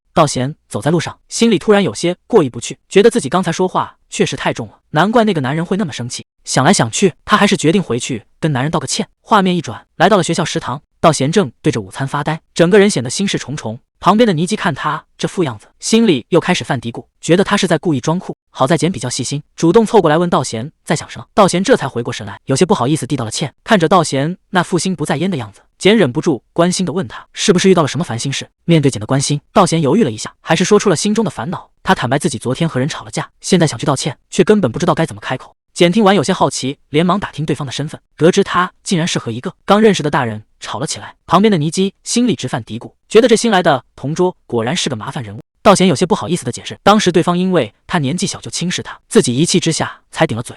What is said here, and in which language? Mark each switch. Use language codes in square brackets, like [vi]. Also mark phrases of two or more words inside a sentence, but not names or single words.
[zh] 道賢走在路上，心裡突然有些過意不去，覺得自己剛才說話確實太重了，難怪那個男人會那麼生氣。想來想去，他還是決定回去跟男人道個歉。畫面一轉，來到了學校食堂，道賢正對着午餐發呆，整個人顯得心事重重。旁邊的尼基看他這副樣子，心裡又開始犯嘀咕，覺得他是在故意裝酷。好在簡比較細心，主動湊過來問道賢在想什麼。道賢這才回過神來，有些不好意思地道了歉。看着道賢那副心不在焉的樣子，簡忍不住關心地問他是不是遇到了什麼煩心事。面對簡的關心，道賢猶豫了一下，還是說出了心中的煩惱。他坦白自己昨天和人吵了架，現在想去道歉，卻根本不知道該怎麼開口。簡聽完有些好奇，連忙打聽對方的身份，得知他竟然是和一個剛認識的大人吵了起來。旁邊的尼基心裡直犯嘀咕，覺得這新來的同桌果然是個麻煩人物。道賢有些不好意思的解釋，當時對方因為他年紀小就輕視他，自己一氣之下才頂了嘴。